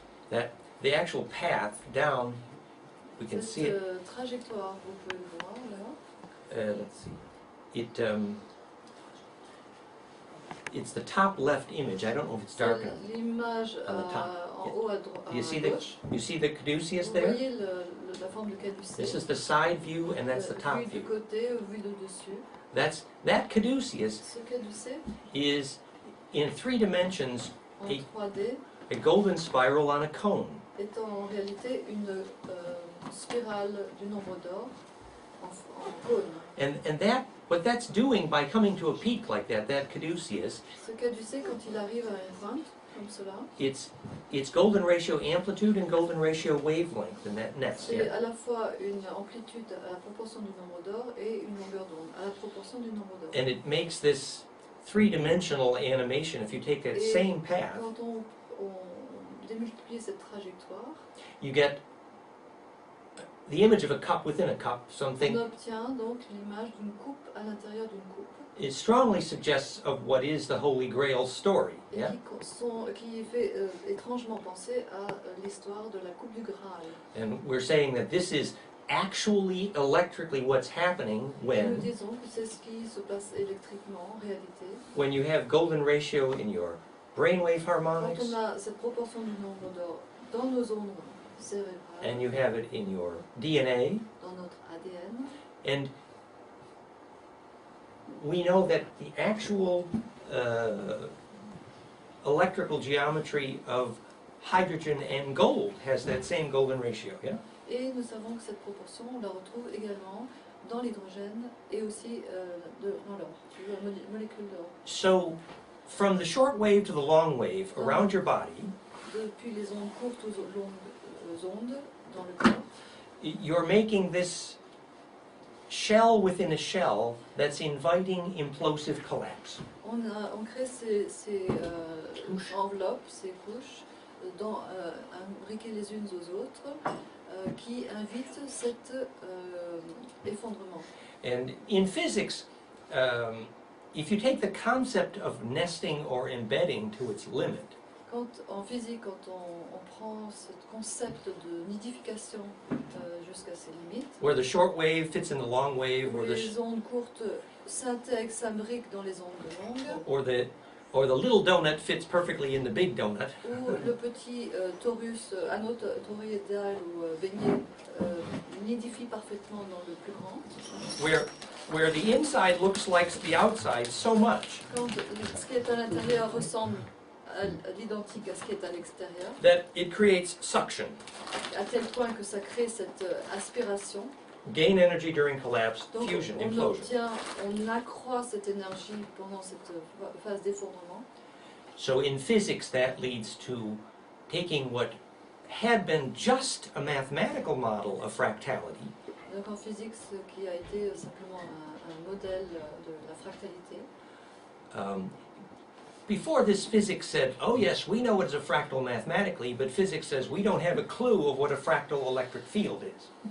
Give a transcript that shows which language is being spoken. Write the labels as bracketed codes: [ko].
[en] That the actual path down, we can see it. [fr] cette trajectoire, vous pouvez le voir là. [en] Let's see. It's the top left image. I don't know if it's dark enough. [fr] L'image [en] On the top. [fr] en haut à droite. [en] You see the caduceus [fr] Vous [en] there? [fr] voyez la forme de caducé. [en] This is the side view, and that's the top [fr] Vue du [en] view. [fr] côté, vue de dessus. [en] That caduceus [fr] Ce caducé [en] is in 3 dimensions [fr] en Et- 3D [en] a golden spiral on a cone. [fr] est en réalité une spirale du nombre d'or en cône. [en] And that what that's doing by coming to a peak like that caduceus, [fr] Ce caducé, quand il arrive à une pointe comme cela, [en] it's golden ratio amplitude and golden ratio wavelength in that nest. [fr] c'est [en] Yeah? [fr] à la fois une amplitude à la proportion du nombre d'or et une longueur d'onde à la proportion du nombre d'or. [en] And it makes this 3-dimensional animation. If you take that [fr] Et [en] same path, [fr] quand on démultiplie cette trajectoire, [en] you get the image of a cup within a cup, [fr] on [en] something [fr] obtient donc l'image d'une coupe à l'intérieur d'une coupe. [en] it strongly suggests of what is the Holy Grail story. [fr] Et [en] Yeah? [fr] qui fait étrangement penser à l'histoire de la coupe du Graal. [en] And we're saying that this is actually electrically what's happening [fr] Et nous [en] when [fr] disons que c'est ce qui se passe électriquement en réalité. [en] you have golden ratio in your brainwave [fr] Quand [en] harmonics [fr] on a cette proportion du nombre d'or dans nos ondes cérébrales, [en] and you have it in your DNA, [fr] dans notre ADN, [en] and we know that the actual electrical geometry of hydrogen and gold has that same golden ratio, yeah? [fr] et nous savons que cette proportion, on la retrouve également dans l'hydrogène et aussi dans l'or, la molécule d'or. [en] So, from the short wave to the long wave around your body, [fr] Depuis les ondes courtes aux longues ondes dans le corps, [en] you're making this shell within a shell that's inviting implosive collapse. [fr] on crée ces enveloppes, ces couches, imbriquées les unes aux autres, qui invitent cet effondrement. [en] And in physics, if you take the concept of nesting or embedding to its limit, [fr] Quand, en physique, quand on prend ce concept de nidification jusqu'à ses limites, [en] where the short wave fits in the long wave, [fr] où les ondes courtes s'intègrent, s'imbriquent dans les ondes longues, [en] or the little donut fits perfectly in the big donut, [fr] où le petit torus, anneau toroïdal ou beignet nidifie parfaitement dans le plus grand, [en] where the inside looks like the outside so much [fr] quand ce qui est à l'intérieur ressemble à l'identique à ce qui est à l'extérieur, [en] that it creates suction, [fr] à tel point que ça crée cette aspiration. [en] gain energy during collapse, [fr] Donc [en] fusion, [fr] on [en] implosion. [fr] on accroît cette énergie pendant cette phase d'effondrement. [en] So in physics, that leads to taking what had been just a mathematical model of fractality [fr] Donc en physique, ce qui a été simplement un modèle de la fractalité. [en] Before this, physics said, oh yes, we know it's a fractal mathematically, but physics says we don't have a clue of what a fractal electric field is.